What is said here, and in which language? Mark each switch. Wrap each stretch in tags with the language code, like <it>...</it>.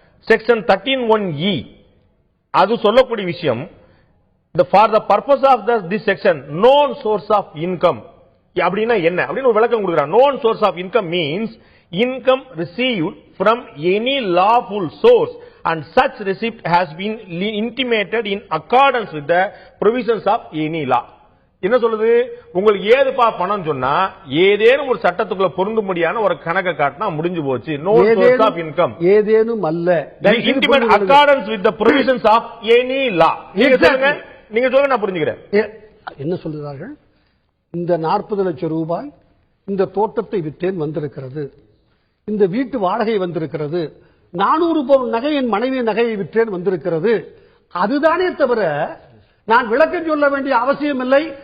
<ta>Section 13(1)(e அது சொல்லக்கூடிய விஷயம்,</ta> <en>for the purpose of this section known source of income</en> <ta>அப்படினா என்ன அப்படின்னு ஒரு விளக்கம் கொடுக்கிறார்.</ta> <en>known source of income means income received from any lawful source and such receipt has been intimated in accordance with the provisions of any law.</en> <ta>என்ன சொல்லுது? உங்களுக்கு ஏதுப்பா பணம் சொன்னா ஏதேனும் ஒரு சட்டத்துக்குள்ள பொருந்தும்படியான ஒரு கணக்கை காட்டினா முடிஞ்சு போச்சு.</ta> <en>no source of income</en> <ta>ஏதேனும் அல்ல,</ta> <en>intimate accordance with the provisions of any law.</en> <ta>நீங்க சொல்லுங்க, நான் புரிஞ்சுக்கிறேன். என்ன சொல்கிறார்கள்? இந்த 40 லட்சம் ரூபாய் இந்த தோட்டத்தை விற்றேன் வந்திருக்கிறது, இந்த வீட்டு வாடகை வந்திருக்கிறது, 400 பவுன் நகை என் மனைவி நகையை விற்றேன் வந்திருக்கிறது. அதுதானே தவிர நான் விளக்கம் சொல்ல வேண்டிய அவசியம் இல்லை.</ta>